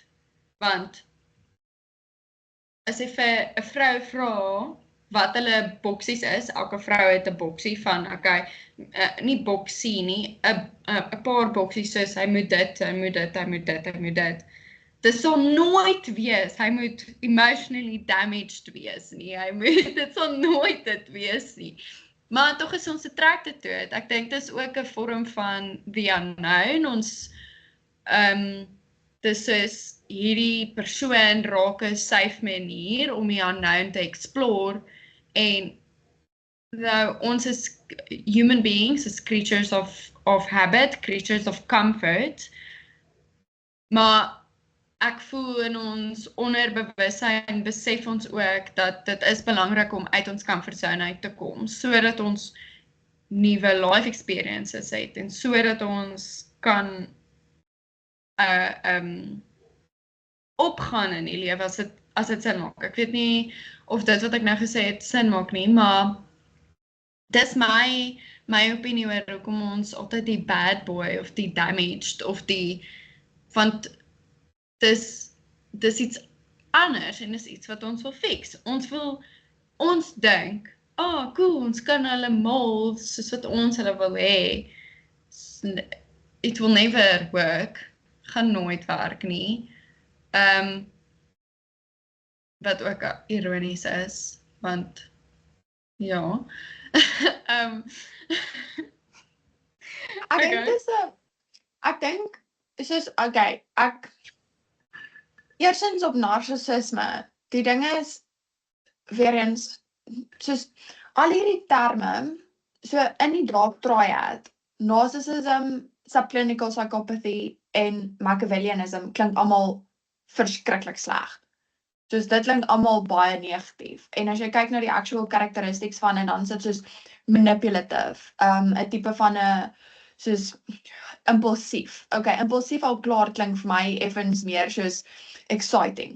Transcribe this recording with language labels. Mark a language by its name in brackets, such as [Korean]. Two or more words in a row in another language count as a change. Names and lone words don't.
[Afrikaans] Want as jy vir 'n vrou vra wat hulle boksies is, elke vrou het 'n boksie van, nie boksie nie, 'n paar boksies soos hy moet dit, hy moet dit, hy moet dit, hy moet dit. Dit sal nooit wees, hy moet [English] emotionally damaged [Afrikaans] wees nie, dit sal nooit dit wees nie. Maar tog is ons [English] attracted to it. [Afrikaans] Ek dink dis ook 'n vorm van [English] the unknown. [Afrikaans] Ons dis is hierdie persoon raak 'n safe manier om die unknown te explore en nou ons is [English] human beings, [Afrikaans] is [English] creatures of habit, creatures of comfort. [Afrikaans] Maar ek voel in ons onderbewussyn besef ons ook dat dit is belangrik om uit ons [English] comfort zone [Afrikaans] uit te kom, sodat ons nuwe [English] life experiences [Afrikaans] het en sodat ons kan opgaan in die lewe as dit sin maak. Ek weet nie of dit wat ek nou gesê het sin maak nie, maar dis my opinie oor hoekom ons altyd die [English] bad boy [Afrikaans] of die damaged of want dis iets anders en dis iets wat ons wil fix. Ons dink, cool, ons kan hulle mold soos wat ons hulle wil hê. [English] It will never work. [Afrikaans] Gaan nooit werk nie. Wat ook ironies is, want ja. Ek dink soos eersins op narcissisme, die ding is weer eens soos al hierdie terme so in die [English] dark triad, narcissism, subclinical psychopathy [Afrikaans] en Machiavellianism klink almal verskriklik sleg. Soos dit klink almal baie negatief. En as jy kyk na die [English] actual characteristics [Afrikaans] van en dan sit soos manipulative, 'n tipe van 'n soos impulsief. Impulsief al klaar klink vir my effens meer soos exciting.